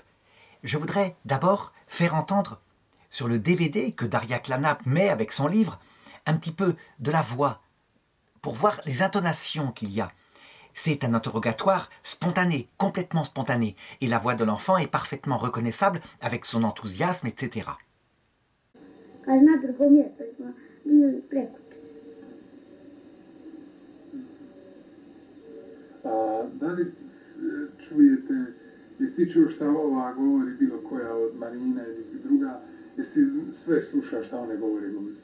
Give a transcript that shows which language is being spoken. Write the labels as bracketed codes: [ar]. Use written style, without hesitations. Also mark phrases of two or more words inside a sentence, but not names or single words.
[fr] Je voudrais d'abord faire entendre sur le DVD que Daria Klanap met avec son livre un petit peu de la voix pour voir les intonations qu'il y a. C'est un interrogatoire spontané, complètement spontané, et la voix de l'enfant est parfaitement reconnaissable avec son enthousiasme, etc. [hr] Da li čujete, jesi ti čuo šta ova govori bilo koja od Marina ili druga, jesi ti sve slušaš šta one govore goste?